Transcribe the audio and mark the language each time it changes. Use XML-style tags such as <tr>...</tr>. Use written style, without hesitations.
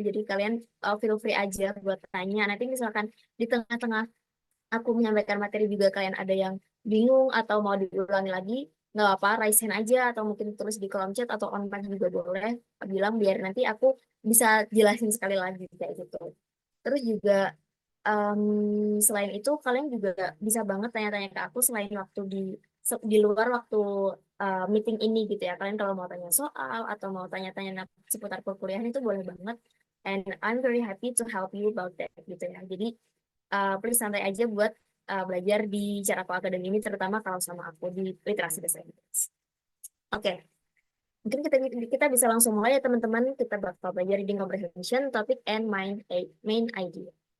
<id>Jadi kalian feel free aja buat tanya. Nanti misalkan di tengah-tengah aku menyampaikan materi juga kalian ada yang bingung atau mau diulangi lagi, nggak apa,</id> <en>raise hand</en> <id>aja atau mungkin tulis di kolom chat atau on mic juga boleh. Bilang biar nanti aku bisa jelasin sekali lagi kayak gitu. Terus juga selain itu kalian juga bisa banget tanya-tanya ke aku selain waktu di luar waktu meeting ini gitu ya. Kalian kalau mau tanya soal atau mau tanya-tanya seputar perkuliahan itu boleh banget.</id> <en>And I'm very happy to help you about that</en> <id>gitu ya. Jadi please santai aja buat belajar di Caraku Academy ini terutama kalau sama aku di literasi bahasa Inggris. Oke, mungkin kita bisa langsung mulai ya teman-teman. Kita bakal belajar</id> <en>reading comprehension, topic and main idea.</en>